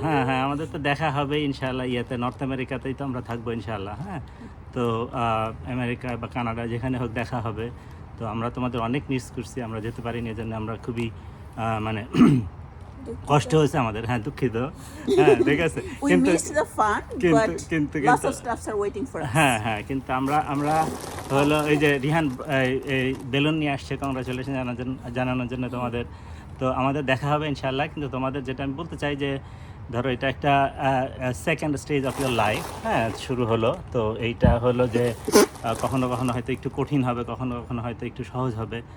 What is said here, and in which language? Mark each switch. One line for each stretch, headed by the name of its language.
Bangla: হ্যাঁ হ্যাঁ, আমাদের তো দেখা হবে ইনশাআল্লাহ। ইয়েতে নর্থ আমেরিকাতেই তো আমরা থাকবো ইনশাআল্লাহ। হ্যাঁ, তো আমেরিকা বা কানাডা যেখানে হোক দেখা হবে। তো আমরা তোমাদের অনেক মিস করছি, আমরা যেতে পারিনি, এই জন্য আমরা খুবই মানে কষ্ট হয়েছে আমাদের। হ্যাঁ, দুঃখিত। হ্যাঁ, ঠিক আছে,
English: We
Bangla: কিন্তু
English: missed the fun, but lots of stuffs are waiting for us.
Bangla: হ্যাঁ হ্যাঁ, কিন্তু আমরা হলো এই যে রিহান এই বেলুন নিয়ে আসছে কংগ্রাচুলেশন জানানোর জন্য তোমাদের। তো আমাদের দেখা হবে ইনশাআল্লাহ। কিন্তু তোমাদের যেটা আমি বলতে চাই যে ধরো এটা একটা
English: second stage of your life,
Bangla: হ্যাঁ, শুরু হলো। তো এইটা হলো যে কখনো কখনো হয়তো একটু কঠিন হবে, কখনো কখনো হয়তো একটু সহজ হবে।